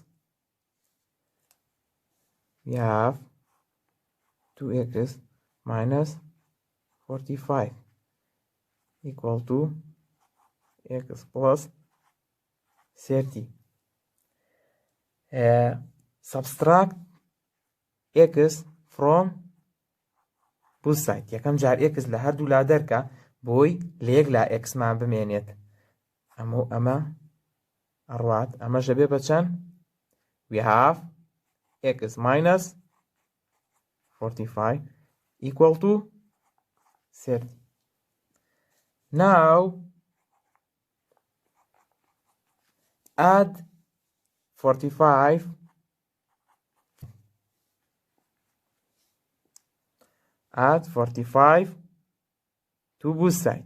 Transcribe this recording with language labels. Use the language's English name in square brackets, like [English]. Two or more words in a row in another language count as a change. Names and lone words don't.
[English] We have 2x minus 45 equal to x plus 30. Subtract x from both sides. [Central Kurdish] یەکەم جار x لە هەردوو لا دەرکە بۆی لە یەک لا x مان بمێنێت ئەمە ئەڕوات ئەمەش دەبێ بە چەند [English] we have x minus 45 equal to 30. Now add 45 to both sides.